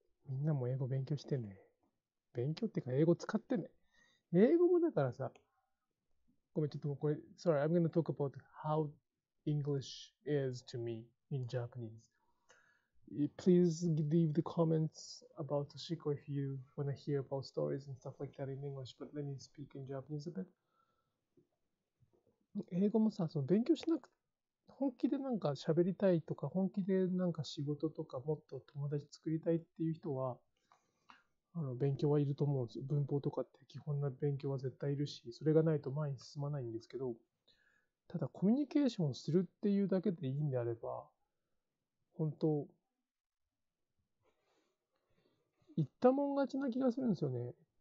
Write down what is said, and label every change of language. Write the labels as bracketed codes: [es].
[ja] みんなも英語勉強してね。勉強っていうか英語使ってね。英語もだからさ、ごめん、ちょっとこれ、 [en] sorry, I'm gonna talk about how English is to me in Japanese.Please leave the comments about Sashiko if you want to hear about stories and stuff like that in English, but let me speak in Japanese a bit. [ja] 英語もさ、その勉強しなく、本気でなんか喋りたいとか、本気でなんか仕事とかもっと友達作りたいっていう人は、勉強はいると思うんですよ。文法とかって基本な勉強は絶対いるし、それがないと前に進まないんですけど、ただコミュニケーションをするっていうだけでいいんであれば、本当、言ったもん勝ちな気がするんですよね。